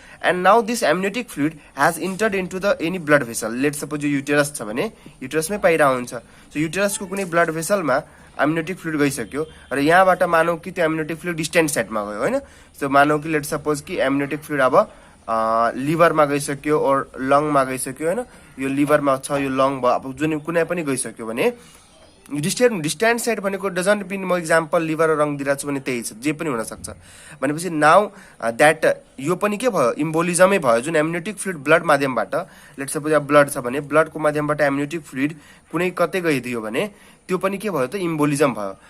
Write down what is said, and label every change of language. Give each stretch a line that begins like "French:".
English: And now this amniotic fluid has entered into the any blood vessel.
Nepali: Let suppose यो uterus छ भने युटेरसमै पाइरहेको हुन्छ। सो युटेरसको कुनै ब्लड भेसलमा एमनियोटिक फ्लुइड गइसक्यो र यहाँबाट मानौ कि त्यो एमनियोटिक फ्लुइड डिस्टेन्ट साइडमा गयो हैन। सो मानौ कि लेट सपोज कि एमनियोटिक फ्लुइड अब लिभरमा गइसक्यो और लङमा गइसक्यो हैन। यो लिभरमा छ, यो लङ भयो, अब जुन कुनै पनि गइसक्यो भने डिस्टेन्ट साइड भनेको डजन्ट बिन म इक्जाम्पल लिभर र लङ दिइरहेको छु भने त्यही छ, जे पनि हुनसक्छ भनेपछि नाउ द्याट यो पनि के भयो, इम्बोलिजमै भयो। जुन एमनियोटिक फ्लुइड ब्लड माध्यमबाट, लेट सपोज अब ब्लड छ भने ब्लडको माध्यमबाट एमनियोटिक फ्लुइड कुनै कतै गइदियो भने त्यो पनि के भयो त, इम्बोलिजम भयो।